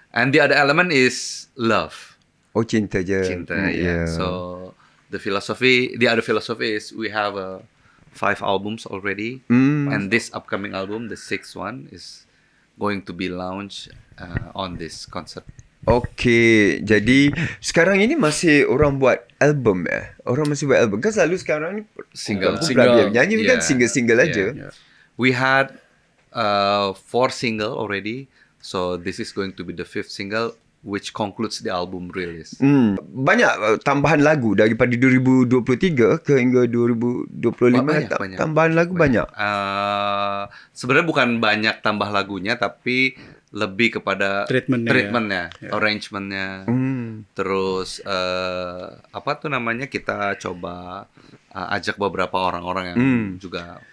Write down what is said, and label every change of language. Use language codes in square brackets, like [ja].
[en] And the other element is love. [ms] Oh, cinta je. Cinta, yeah. [en] So the other philosophy is we have 5 albums already, and this upcoming album, the 6th one, is going to be launched on this concert. [ms] Okey, jadi sekarang ini masih orang buat album ya? Orang masih buat album. Kan selalu sekarang ni [en] Single. [id] nyanyi kan single-single aja. [en] Yeah. We had 4 single already. So this is going to be the 5th single, which concludes the album release. [ms] Banyak tambahan lagu daripada 2023 ke hingga 2025. Banyak. Tambahan lagu banyak. [id] Sebenarnya bukan banyak tambah lagunya, tapi lebih kepada treatmentnya, arrangementnya. Terus kita coba ajak beberapa orang-orang yang juga.